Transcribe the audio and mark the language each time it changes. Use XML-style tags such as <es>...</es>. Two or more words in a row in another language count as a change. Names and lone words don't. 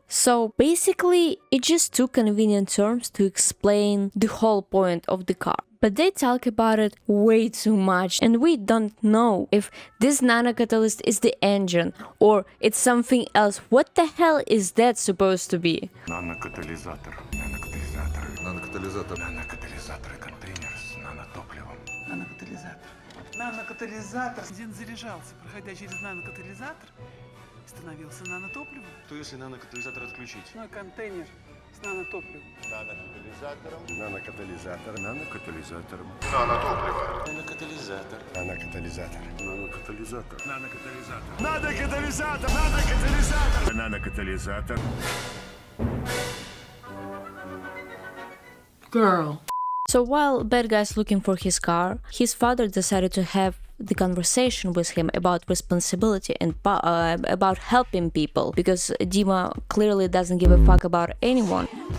<en>So basically, it just two convenient terms to explain the whole point of the car. But they talk about it way too much, and we don't know if this nanocatalyst is the engine or it's something else. What the hell is that supposed to be?</en> <ru>Нанокатализатор. Нанокатализатор и контейнер с нанотопливом. Нанокатализатор. Бензин заряжался, проходя через нанокатализатор, становился нанотопливом. Что если нанокатализатор отключить? Ну и контейнер с нанотопливом. Нанокатализатор. Нанокатализатор. Нанокатализатор. Нанокатализатор. Нанокатализатор. Нанокатализатор. Нанокатализатор.</ru> <en>Girl. So while bad guy's looking for his car, his father decided to have the conversation with him about responsibility and about helping people, because Dima clearly doesn't give a fuck about anyone.</en>